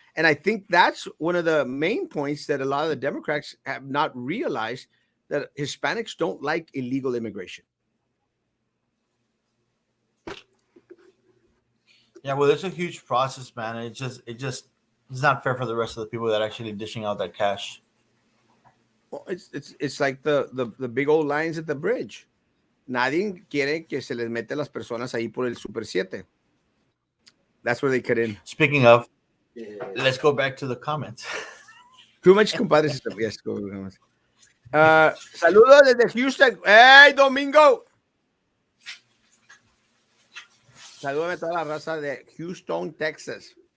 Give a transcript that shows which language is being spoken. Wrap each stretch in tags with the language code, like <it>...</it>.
<en>And I think that's one of the main points that a lot of the Democrats have not realized, that Hispanics don't like illegal immigration. Yeah, well, it's a huge process, man. It's not fair for the rest of the people that are actually dishing out that cash. Well, it's like the big old lines at the bridge.</en> <es>Nadie quiere que se les mete las personas ahí por el Super 7.</es> <en>That's where they cut in. Speaking of, Yeah. Let's go back to the comments. Too much compadre system. Yes, go.</en> <es>Saludos desde Houston. ¡Hey, Domingo! Saludos a toda la raza de Houston, Texas.</es>